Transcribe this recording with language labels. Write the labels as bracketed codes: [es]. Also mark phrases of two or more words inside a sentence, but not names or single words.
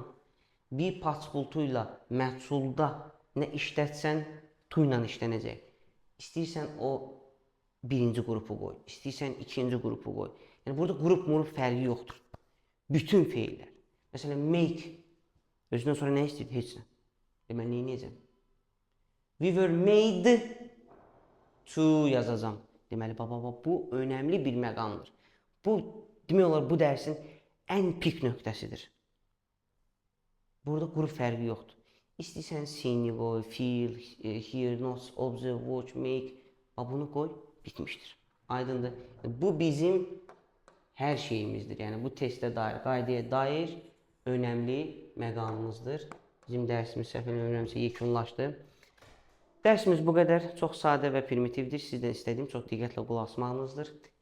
[az] Bir participle to ilə məchulda nə işlətsən, to ilə işlənəcək. İstəyirsən o birinci qrupu qoy, istəyirsən ikinci qrupu qoy. Yəni, burada qrup fərqi yoxdur. Bütün feillər. Məsələn, make. Özündən sonra nə istəyir? Heç nə. Deməli, neyəcəm? [en] We were made to [az] yazacağam. Deməli, bu önəmli bir məqamdır. Bu, demək olar, bu dərsin ən pik nöqtəsidir. Burada qrup fərqi yoxdur. İstəyirsən seni qoy, [en] feel, hear, notes, observe, watch, make. [az] Bunu qoy, bitmişdir. Aydındır. Bu bizim hər şeyimizdir. Yəni, bu testə dair, qaydaya dair önəmli məqamımızdır. Bizim dərsimiz səhv eləmirəmsə yekunlaşdı. Dərsimiz bu qədər. Çox sadə və primitivdir. Sizdən istədiyim çox diqqətlə qulaq asmağınızdır.